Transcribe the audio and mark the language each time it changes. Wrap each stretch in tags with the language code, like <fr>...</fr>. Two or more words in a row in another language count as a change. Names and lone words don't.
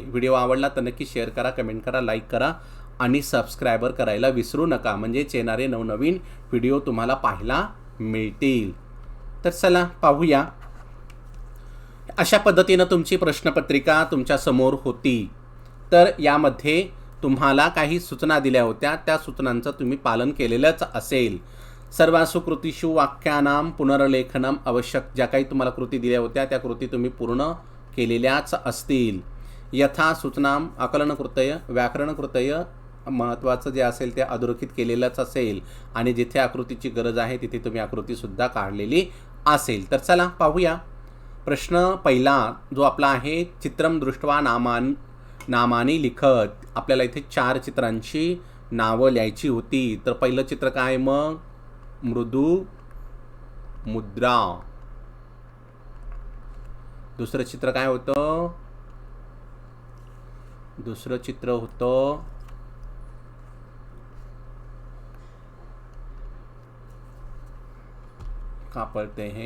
<mr>व्हिडिओ आवडला तर नक्की शेअर करा, कमेंट करा, लाईक करा आणि सबस्क्रायबर करायला विसरू नका, म्हणजेच येणारे नवनवीन व्हिडिओ तुम्हाला पाहायला मिळतील. तर चला पाहूया. अशा पद्धतीनं तुमची प्रश्नपत्रिका तुमच्यासमोर होती. तर यामध्ये तुम्हाला काही सूचना दिल्या होत्या, त्या सूचनांचं तुम्ही पालन केलेलंच असेल.</mr> <sa>सर्वासु कृतीषु वाक्यानां पुनर्लेखनम आवश्यक.</sa> <mr>ज्या काही तुम्हाला कृती दिल्या होत्या त्या कृती तुम्ही पूर्ण केलेल्याच असतील.</mr> <sa>यथा सूचनां आकलनकृतय व्याकरणकृतय</sa> <mr>महत्त्वाचं जे असेल ते अधोरेखित केलेलंच असेल आणि जिथे आकृतीची गरज आहे तिथे तुम्ही आकृतीसुद्धा काढलेली असेल. तर चला पाहूया. प्रश्न पहिला जो आपला आहे,</mr> <sa>चित्रम दृष्ट्वा नामानी लिखत.</sa> <mr>आपल्याला इथे 4 चित्रांची नावं लिहायची होती. तर पहिलं चित्र काय मग? मृदू मुद्रा. दुसरं चित्र काय होतं? दुसरं चित्र होतं का पडते हे?</mr>